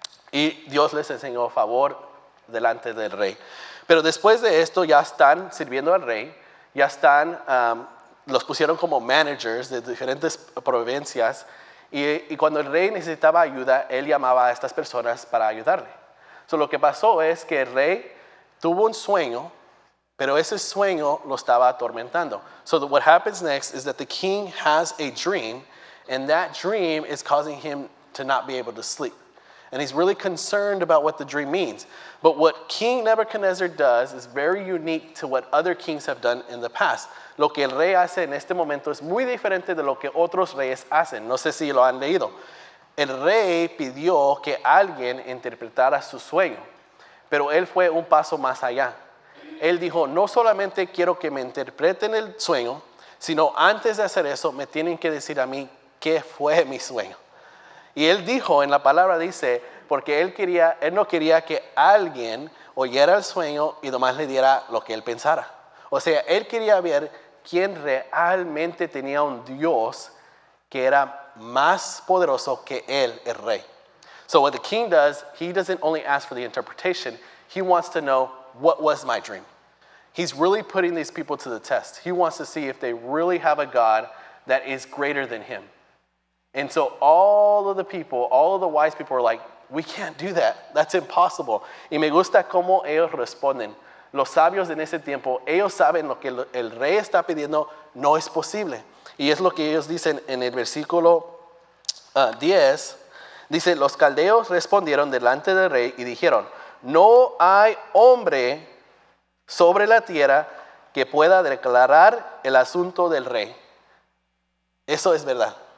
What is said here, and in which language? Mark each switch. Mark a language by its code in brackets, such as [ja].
[es] Y Dios les enseñó favor delante del rey. Pero después de esto ya están sirviendo al rey, ya están los pusieron como managers de diferentes provincias y cuando el rey necesitaba ayuda, él llamaba a estas personas para ayudarle. So, lo que pasó es que el rey tuvo un sueño, pero ese sueño lo estaba atormentando. [en] So what happens next is that the king has a dream, and that dream is causing him to not be able to sleep. And he's really concerned about what the dream means. But what King Nebuchadnezzar does is very unique to what other kings have done in the past. [es] Lo que el rey hace en este momento es muy diferente de lo que otros reyes hacen. No sé si lo han leído. El rey pidió que alguien interpretara su sueño, pero él fue un paso más allá. Él dijo, no solamente quiero que me interpreten el sueño, sino antes de hacer eso me tienen que decir a mí qué fue mi sueño. Y él dijo, en la palabra dice, porque él no quería que alguien oyera el sueño y nomás le diera lo que él pensara. O sea, él quería ver quién realmente tenía un Dios que era más poderoso que él, el rey. [en] So what the king does, he doesn't only ask for the interpretation, he wants to know, what was my dream? He's really putting these people to the test. He wants to see if they really have a God that is greater than him. And so all of the people, all of the wise people are like, we can't do that. That's impossible. [es] Y me gusta cómo ellos responden. Los sabios en ese tiempo, ellos saben lo que el rey está pidiendo no es posible. Y es lo que ellos dicen en el versículo 10. Dice, los caldeos respondieron delante del rey y dijeron, no hay hombre sobre la tierra que pueda declarar el asunto del rey. Eso es verdad.